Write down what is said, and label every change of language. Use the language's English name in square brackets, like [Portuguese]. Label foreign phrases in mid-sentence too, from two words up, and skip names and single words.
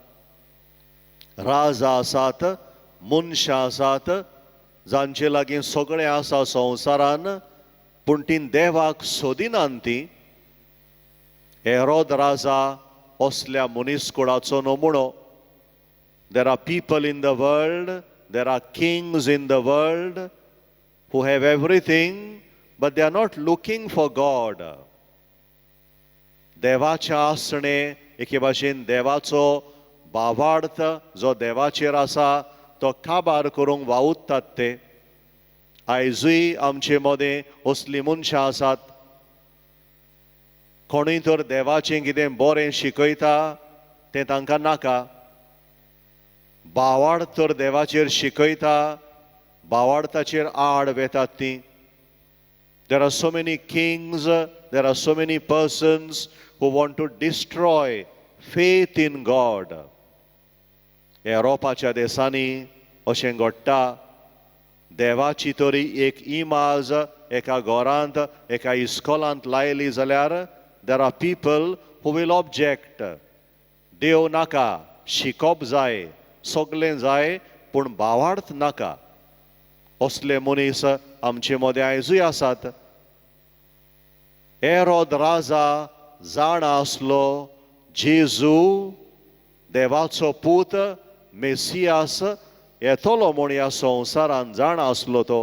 [Konkani] राजा आसात, मनशां आसात, जांचे लागीं सगळें आसा संवसारान, पूण तीं देवाक सोदिनात तीं. हेरोद राजा असल्या मनीसकुळाचो नमुनो. [English] There are people in the world, there are kings in the world who have everything, but they are not looking for God. [Konkani] देवाचें आसणें, एके भाशेन देवाचो भावार्थ जो देवाचेर आसा तो काबार करूंक वावुरतात ते. आयजूय आमचे मदें असलीं मनशां आसात. कोणूय तर देवाचें कितें बरें शिकयता तें तांकां नाका. भावार्थ तर देवाचेर शिकयता, भावार्थाचेर आड वेतात तीं. [English] There are so many kings, there are so many persons who want to destroy faith in God. [Konkani] युरोपाच्या देशांनी अशें घडटा. देवाची तरी एक इमाज एका घरांत, एका इस्कॉलांत लायली जाल्यार [English] there are people who will object. [Konkani] देव नाका, शिकप जाय, सगळें जाय, पूण भावार्थ नाका. असले मनीस आमचे मदें आयजूय आसात. हेरोद राजा जाणा आसलो जेजू देवाचो पूत मेसियास येतलो म्हूण ह्या संवसारान जाणा आसलो तो.